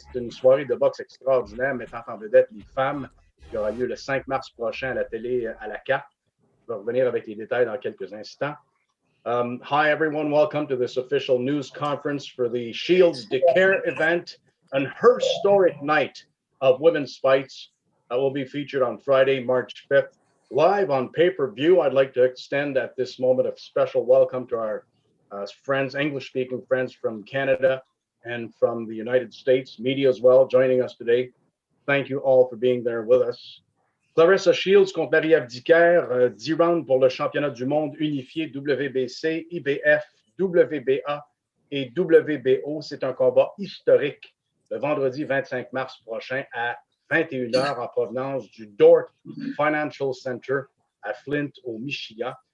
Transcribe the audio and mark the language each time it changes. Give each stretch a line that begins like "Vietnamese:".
French: C'est une soirée de boxe extraordinaire mettant en vedette les femmes qui aura lieu le 5 mars prochain à la télé à la carte. Je vais revenir avec les détails dans quelques instants.
English: Hi, everyone. Welcome to this official news conference for the Shields Dicaire event, An Historic Night of Women's Fights that will be featured on Friday, March 5th. Live on pay-per-view, I'd like to extend at this moment a special welcome to our friends, English-speaking friends from Canada and from the United States, media as well, joining us today. Thank you all for being there with us.
French: Claressa Shields contre Marie-Eve Dicaire, 10 rounds pour le championnat du monde unifié WBC, IBF, WBA et WBO. C'est un combat historique le vendredi 25 mars prochain à 21h en provenance du Dordt Financial Center à Flint, au Michigan.